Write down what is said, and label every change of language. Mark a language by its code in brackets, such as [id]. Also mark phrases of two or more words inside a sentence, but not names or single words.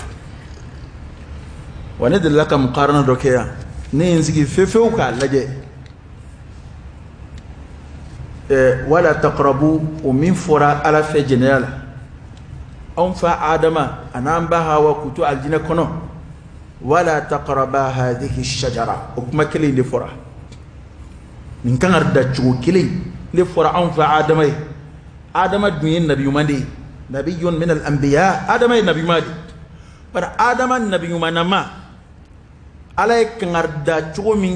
[bm] wa ne delila ka muqarana dɔ kɛ yan ne ye n sigi fefewu k'a lajɛ [ar] ولا تقربوا [bm] o min fɔra ala fɛ jɛnɛya la anw fa adama a n'an ba hawa k'u to alijinɛ kɔnɔ [ar] ولا تقربا هذه الشجرة [bm] o kuma kelen de fɔra nin kan ka da cogo kelen de fɔra anw fa adama ye adama dun ye nabi ɲuman de ye [ar] نبي من الأنبياء [bm] adama ye nabi ɲuman de bari adama nabi ɲumanama ala ye kangarida cogo min